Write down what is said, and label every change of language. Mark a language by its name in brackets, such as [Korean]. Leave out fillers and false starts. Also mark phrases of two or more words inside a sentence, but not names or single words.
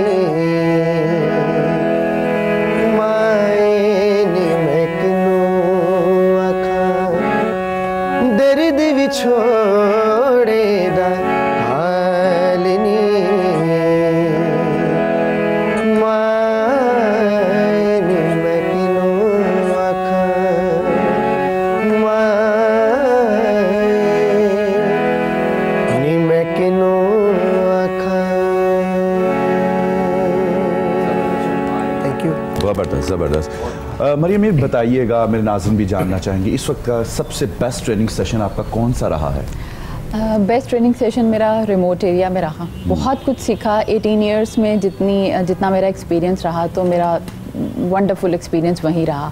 [Punjabi] ਮਾਏ ਨੀ ਮੈਂ ਕਿਨੂ ਆਖਾ, ਦਰਦ ਵਿਛੋੜੇ ਦਾ ਹਾਲ ਨੀ, ਮਾਏ ਨੀ ਮੈਂ ਕਿਨੂ ਆਖਾ, ਮਾਏ ਨੀ ਮੈਂ ਕਿਨੂ ਆਖਾ। [English] thank you. [Hindi] ज़बरदस्त ज़बरदस्त। मरियम, ये बताइएगा, मेरे नाज़रीन भी जानना चाहेंगे, इस वक्त का सबसे [English] best training session [Hindi] आपका कौन सा रहा है? [English] best training session [Hindi] मेरा [English] remote area [Hindi] में रहा। बहुत कुछ सीखा 18 इयर्स में, जितना मेरा एक्सपीरियंस रहा, तो मेरा [English] wonderful experience [Hindi] वहीं रहा।